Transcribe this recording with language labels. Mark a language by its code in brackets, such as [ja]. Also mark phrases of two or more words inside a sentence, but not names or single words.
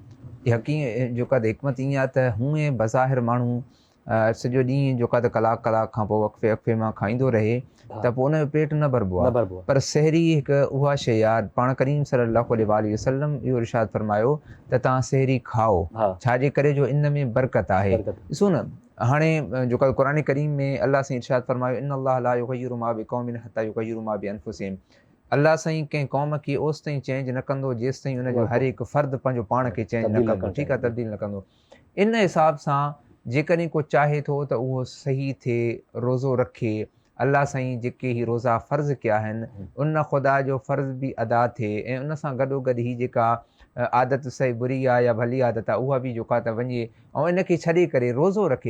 [sd] यकीन जेको आहे त हिकमत ईअं आहे त हूअं बज़ाहिर माण्हू सॼो ॾींहुं जेको आहे त कलाक खां पोइ वक़फ़े मां खाईंदो रहे त पोइ उनजो पेट न भरबो आहे, पर सहरी हिकु उहा शइ आहे। पाण करीम [ar] صلى الله عليه وسلم [sd] इहो इरशाद फरमायो त तव्हां सहरी खाओ, छाजे करे जो इन में बरकत आहे। ॾिसो न हाणे जेको आहे क़ुरान करीम में अल्लाह साईं इरशाद फरमायो [ar] إن الله لا يغير ما بقوم حتى يغير ما بأنفسهم. [sd] अल्लाह साईं कंहिं क़ौम खे ओसि ताईं चेंज न कंदो जेसि ताईं उनजो हर हिकु फ़र्द पंहिंजो पाण खे चेंज न कंदो, ठीकु आहे, तब्दील न कंदो। इन हिसाब सां जेकॾहिं को चाहे थो त उहो सही थिए, रोज़ो रखे, अल्लाह साईं जेके ही रोज़ा फ़र्ज़ कया आहिनि उन ख़ुदा जो फ़र्ज़ बि अदा थिए ऐं उन सां गॾोगॾु ही जेका आदत सही बुरी आहे या भली आदत आहे उहा बि जेका आहे त वञे ऐं इन खे छॾे करे रोज़ो रखे।